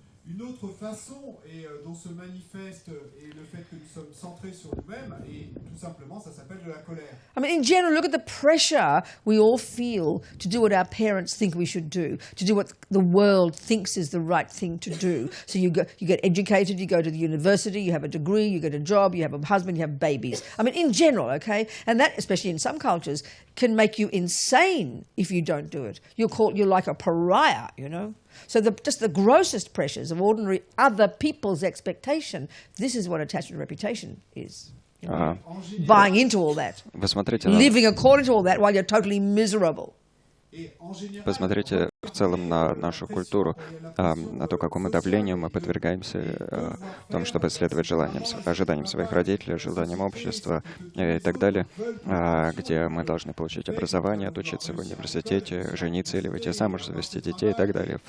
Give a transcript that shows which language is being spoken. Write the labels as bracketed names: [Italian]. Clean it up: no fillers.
[French] Une autre façon et dont se manifeste et le fait que nous sommes centrés sur nous-mêmes et tout simplement ça s'appelle de la colère. [English] I mean, in general, look at the pressure we all feel to do what our parents think we should do, to do what the world thinks is the right thing to do. So you get educated, you go to the university, you have a degree, you get a job, you have a husband, you have babies. I mean, in general, okay? And that, especially in some cultures, can make you insane if you don't do it. You're like a pariah, you know? So just the grossest pressures of ordinary other people's expectation, this is what attachment to reputation is. You know? Buying into all that. Living according to all that while you're totally miserable. [Russian] Посмотрите в целом на нашу культуру, на то, какому давлению мы подвергаемся в том, чтобы следовать ожиданиям своих родителей, ожиданиям общества и так далее, где мы должны получить образование, отучиться в университете, жениться или выйти замуж, завести детей и так далее.